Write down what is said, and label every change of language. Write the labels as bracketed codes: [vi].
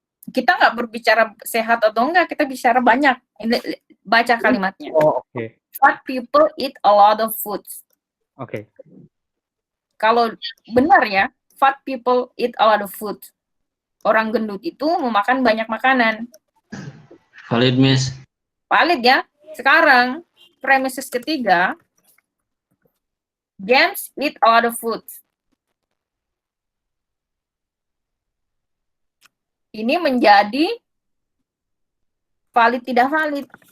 [id] Kita nggak berbicara sehat atau enggak, kita bicara banyak. Ini baca kalimatnya. Oh, oke. [en] Fat people eat a lot of foods. [id] Oke. Kalau benar ya, [en] fat people eat a lot of food. [id] Orang gendut itu memakan banyak makanan. Valid, Miss. Valid ya. Sekarang, [en] premises ketiga, James eat a lot of food. [id] Ini menjadi valid tidak valid.